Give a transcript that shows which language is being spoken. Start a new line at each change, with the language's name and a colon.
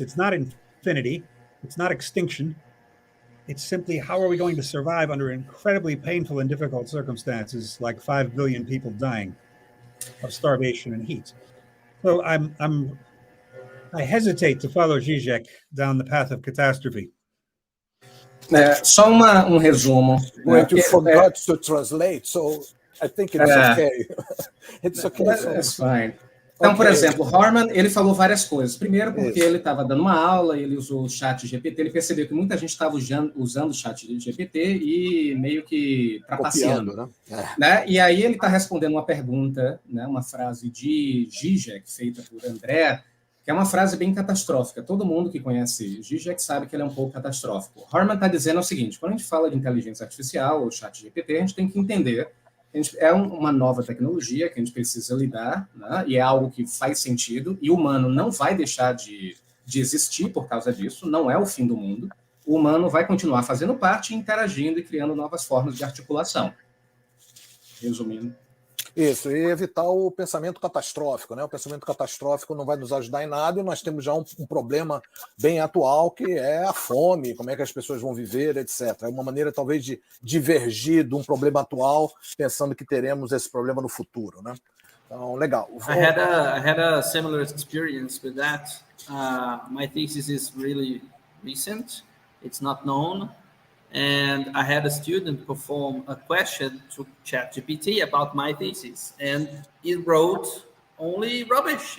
English: It's not infinity. It's not extinction. It's simply, how are we going to survive under incredibly painful and difficult circumstances, like 5 billion people dying of starvation and heat? So I hesitate to follow Zizek down the path of catastrophe.
Portuguese: Só resumo.
English: Well, you forgot to translate, so I think it's okay. It's okay. That's fine.
Portuguese: Então, por exemplo, Harman, ele falou várias coisas. Primeiro, porque ele estava dando uma aula, ele usou o chat GPT, ele percebeu que muita gente estava usando o chat GPT e meio que trapaceando. Né? E aí ele está respondendo uma pergunta, né, uma frase de Zizek, feita por André, que é uma frase bem catastrófica. Todo mundo que conhece Zizek sabe que ele é um pouco catastrófico. Harman está dizendo o seguinte: quando a gente fala de inteligência artificial ou chat GPT, a gente tem que entender é uma nova tecnologia que a gente precisa lidar, né? E é algo que faz sentido, e o humano não vai deixar de existir por causa disso, não é o fim do mundo. O humano vai continuar fazendo parte, interagindo e criando novas formas de articulação. Resumindo. Isso, e evitar o pensamento catastrófico, né? O pensamento catastrófico não vai nos ajudar em nada e nós temos já um problema bem atual que é a fome, como é que as pessoas vão viver, etc. É uma maneira talvez de divergir de um problema atual, pensando que teremos esse problema no futuro, né? Então, legal.
English: I had a similar experience with that. My thesis is really recent. It's not known. And I had a student perform a question to ChatGPT about my thesis, and it wrote only rubbish.